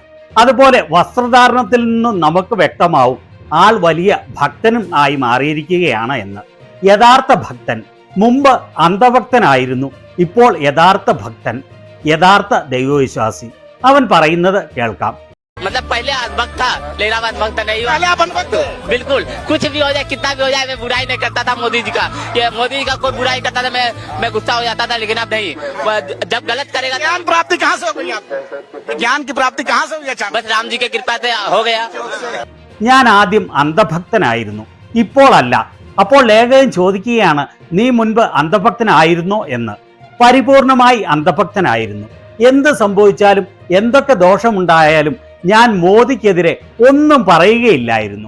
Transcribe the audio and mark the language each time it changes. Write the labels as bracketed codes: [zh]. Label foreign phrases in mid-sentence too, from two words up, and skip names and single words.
[ml] അതുപോലെ വസ്ത്രധാരണത്തിൽ നിന്നും നമുക്ക് വ്യക്തമാവും ആൾ വലിയ ഭക്തനും ആയി മാറിയിരിക്കുകയാണ് എന്ന്. യഥാർത്ഥ ഭക്തൻ. മുമ്പ് അന്ധഭക്തനായിരുന്നു, ഇപ്പോൾ യഥാർത്ഥ ഭക്തൻ, യഥാർത്ഥ ദൈവവിശ്വാസി. അവൻ പറയുന്നത് കേൾക്കാം. [hi] मतलब पहले अनभक्त था, लेकिन अब अनभक्त नहीं हुआ. बिल्कुल, कुछ भी हो जाए, कितना भी हो जाए, मैं बुराई नहीं करता था मोदी जी का. ये मोदी जी का कोई बुराई करता था मैं गुस्सा हो जाता था, लेकिन अब नहीं. जब गलत करेगा. ज्ञान प्राप्ति कहाँ से हो गई आपको? ज्ञान की प्राप्ति कहाँ से हुई? बस राम जी के कृपा से हो गया. [ml] ഞാൻ ആദ്യം അന്ധഭക്തനായിരുന്നു, ഇപ്പോൾ അല്ല. അപ്പോൾ ലേഖകൻ ചോദിക്കുകയാണ്, നീ മുൻപ് അന്ധഭക്തനായിരുന്നോ എന്ന്. പരിപൂർണമായി അന്ധഭക്തനായിരുന്നു. എന്ത് സംഭവിച്ചാലും എന്തൊക്കെ ദോഷമുണ്ടായാലും ഞാൻ മോദിക്കെതിരെ ഒന്നും പറയുകയില്ലായിരുന്നു.